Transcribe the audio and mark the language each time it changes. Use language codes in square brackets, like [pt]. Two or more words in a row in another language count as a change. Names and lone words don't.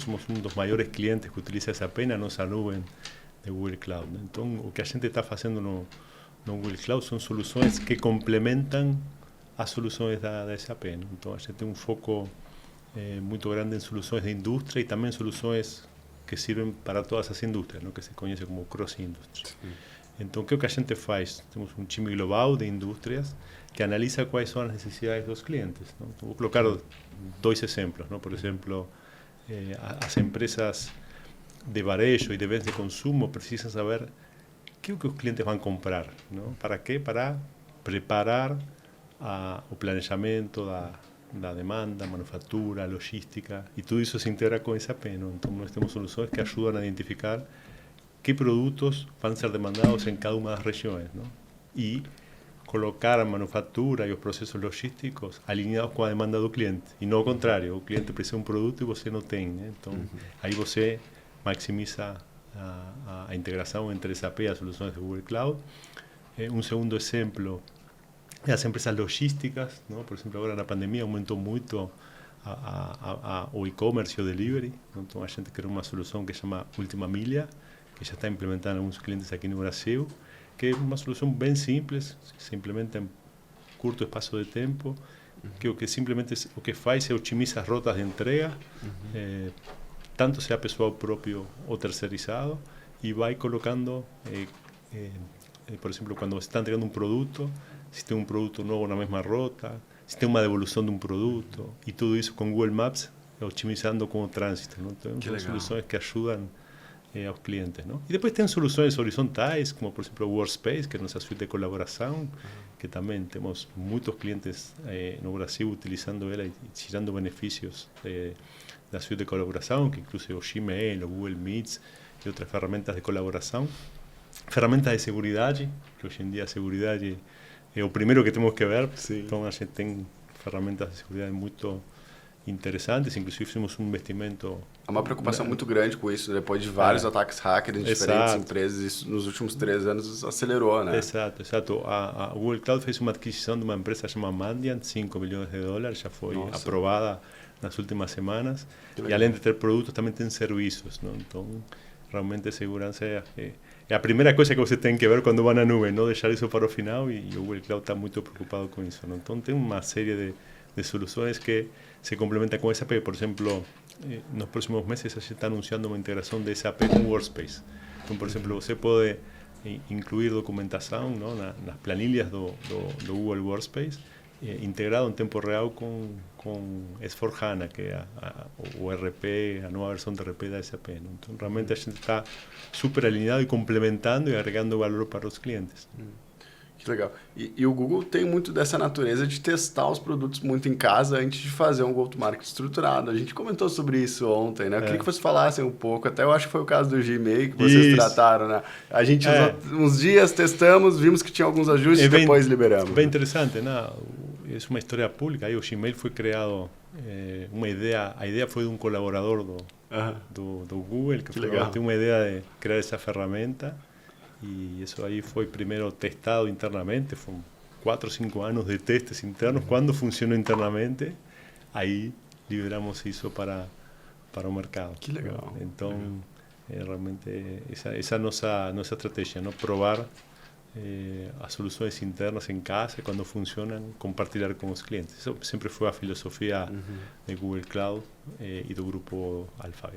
[pt] Somos um dos maiores clientes que utiliza a SAP na nossa nuvem de Google Cloud. Então, o que a gente está fazendo no Google Cloud são soluções que complementam as soluções da SAP. Então, a gente tem um foco muito grande em soluções de indústria e também soluções que servem para todas as indústrias, que se conhece como cross-industry. Então, o que a gente faz? Temos um time global de indústrias que analisa quais são as necessidades dos clientes. Então, vou colocar 2 exemplos. Por exemplo, as empresas de varejo e de bens de consumo precisam saber o que os clientes vão comprar. Para quê? Para preparar o planejamento da demanda, manufatura, logística, e tudo isso se integra com SAP. Então, nós temos soluções que ajudam a identificar [es] qué productos van a ser demandados en cada una de las regiones, y colocar a manufactura y los procesos logísticos alineados con la demanda del cliente, y no al contrario, el cliente precisa un producto y você no tiene. Entonces, ahí [pt] você maximiza [es] a integración entre SAP y las soluciones de Google Cloud. Un segundo ejemplo, las empresas logísticas, por ejemplo, ahora en la pandemia aumentó mucho o e-commerce o delivery. [pt] Entonces, a gente [es] creó una solución que se llama [pt] Última Milla, que já está implementada em alguns clientes aqui no Brasil, que é uma solução bem simples, se implementa em curto espaço de tempo, que o que faz é otimizar as rotas de entrega, tanto seja pessoal próprio ou terceirizado, e vai colocando, por exemplo, quando você está entregando um produto, se tem um produto novo na mesma rota, se tem uma devolução de um produto, e tudo isso com Google Maps, otimizando com o trânsito. Então, são soluções que ajudam [es] a los clientes, Y después tienen soluciones horizontales, como por ejemplo Workspace, que es nuestra suite de colaboración, que también tenemos muchos clientes en Brasil utilizando ella y tirando beneficios de la suite de colaboración, que incluye o Gmail, o Google Meets y otras herramientas de colaboración. Ferramentas de seguridad, que hoy en día seguridad es lo primero que tenemos que ver. Sí. Entonces, [pt] a gente tem ferramentas de [es] seguridad muy [pt] interessantes, inclusive fizemos um investimento. Há uma preocupação muito grande com isso, depois de vários ataques hacker em diferentes empresas, isso nos últimos 3 anos acelerou, né? Exato. A Google Cloud fez uma aquisição de uma empresa chamada Mandiant, $5 milhões, já foi aprovada nas últimas semanas, e além de ter produtos, também tem serviços, Então, realmente a segurança é a primeira coisa que você tem que ver quando vai na nuvem, não deixar isso para o final, e o Google Cloud está muito preocupado com isso, Então, tem uma série de soluções que [es] se complementan con [pt] SAP. [es] Por ejemplo, en los próximos meses se está anunciando una integración de SAP con Workspace. Entonces, por ejemplo, você puede incluir documentación las planillas do Google Workspace integrado en tiempo real con S4HANA, que es o RP, la nueva versión de RP de SAP. Entonces, realmente a gente está súper alineado y complementando y agregando valor para los clientes. [pt] Que legal. E o Google tem muito dessa natureza de testar os produtos muito em casa antes de fazer um go-to-market estruturado. A gente comentou sobre isso ontem, né? Eu queria que vocês falassem um pouco. Até eu acho que foi o caso do Gmail que vocês trataram, né? A gente usou uns dias, testamos, vimos que tinha alguns ajustes e depois liberamos. Bem interessante, né? É uma história pública. Aí o Gmail foi criado, a ideia foi de um colaborador do Google, que tem uma ideia de criar essa ferramenta. [es] y eso ahí fue primero testado internamente, fueron 4 o 5 años de testes internos. Cuando funcionó internamente, [pt] aí liberamos isso para o mercado. Que legal. Né? Então, realmente, essa é a nossa estratégia, não? Provar as soluções internas em casa, quando funcionam, compartilhar com os clientes. Isso sempre foi a filosofia de Google Cloud e do grupo Alphabet.